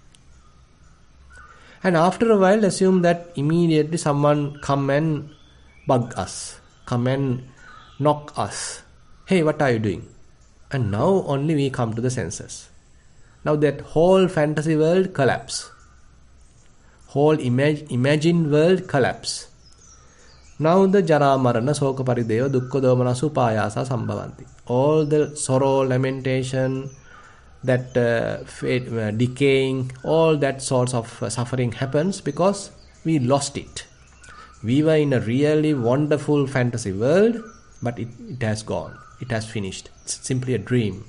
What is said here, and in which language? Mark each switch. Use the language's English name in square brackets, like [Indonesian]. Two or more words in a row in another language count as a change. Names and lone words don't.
[English] And after a while, assume that immediately someone come and bug us, come and knock us. Hey, what are you doing? And now only we come to the senses. Now that whole fantasy world collapse. whole imagined world collapse. [Pali] Now the jara marana soka parideva dukkha domana supayasa sambhavanti. [English] All the sorrow, lamentation, that decaying, all that sorts of suffering happens because we lost it. We were in a really wonderful fantasy world, but it has gone. It has finished. It's simply a dream.